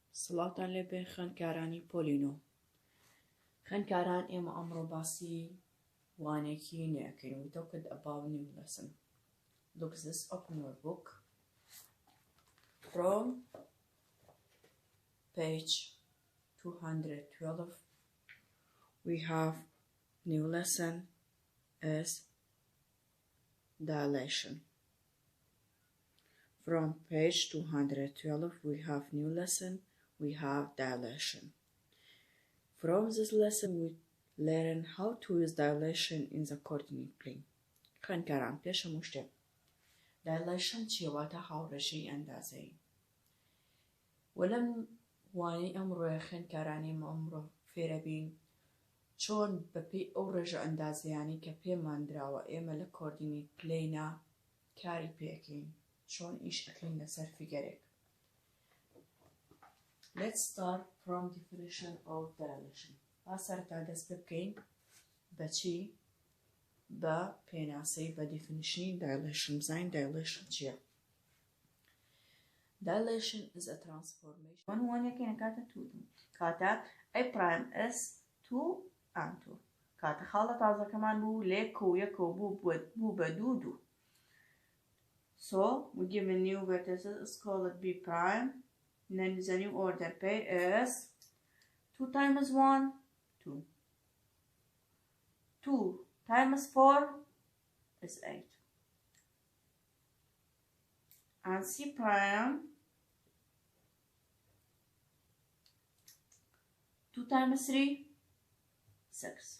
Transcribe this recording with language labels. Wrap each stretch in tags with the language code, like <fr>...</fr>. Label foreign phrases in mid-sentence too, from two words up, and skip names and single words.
<ckb>سڵاتان لێبێ خوێندکارانی پۆلینۆ. خوێندکاران ئێمە ئەمڕۆ باسی وانێکی نوێەکەین و</ckb> <en>talk about new lesson. Look this open your book from page 212. We have new lesson is dilation. From page 212 we have new lesson, we have dilation. From this lesson we learn how to use dilation in the coordinate plane.</en> <ckb>خوێندکاران پێشەم شتێک dilation چیەواتە هاوڕێژەی ئەندازەیی. وەلەم وانەی ئەمڕۆیە خوێندکارانی ئەمڕۆ فێرە بین چۆن بەپێی ئەو ڕێژە ئەندازیانی کە پێمان دراوە ئێمە لە</ckb> <en>coordinate plane</en> <ckb>کاری پێکەین. چۆن ئیش ئەکەین لەسەر فیگەرێک.</ckb> <en>Let's start from definition of dilation.</en> <ckb>با سەرەتا دەست پێ بکەین بەچی بە پێناسەی بە definition dilation. بزانین dilation چییە.</ckb> <en>Dilation is a transformation.</en> <ckb>وانەکەینە کاتە توودم کاتە</ckb> <en>A prime is 2 and 2</en> <ckb>کاتە خاڵە تازەکەمان بوو لێک و یەکەوە بوو بە دوو.</ckb> <en>So we give a new vertices, it's called B prime, and then the new order pair is 2 times 1, 2. 2 times 4 is 8. And C prime, 2 times 3, 6.</en>